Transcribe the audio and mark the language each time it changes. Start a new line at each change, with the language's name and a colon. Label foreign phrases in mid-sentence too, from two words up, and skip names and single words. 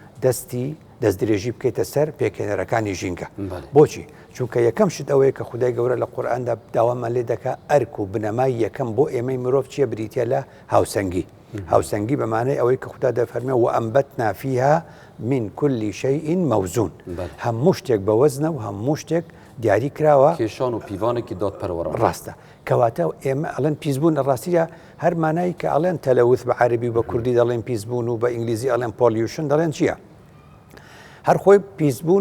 Central Kurdish: دەست درێژی بکەیتە سەر پێکێنەرەکانی ژینگە بۆچی چونکە یەکەم شت ئەوەیە کە خودای گەورە لە قورئاندا داوامان لێ دەکا ئەرک و بنەمای یەکەم بۆ ئێمەی مرۆڤ چیە بریتە لە هاوسەنگی هاوسەنگی بەمانەی ئەوەی کە خوددا دەفەرمێ
Arabic: و ئەنبەتنا فیها من كل شيء موزون
Central Kurdish: هەموو شتێک بە وەزنە و هەموو شتێک دیاری کراوە کێشان و پیوانێکی داد پەروەڕە ڕاستە کەواتە ئێمە ئەڵێن پیسبوون لە ڕاستیدا هەر مانایی کە ئەڵێن تەلەوث بە عەرەبی و بە کوردی دەڵێن پیسبوون و بە ئینگلیزی ئەڵێن پۆلیوشن دەڵێن چییە هەر خۆی پیسبوون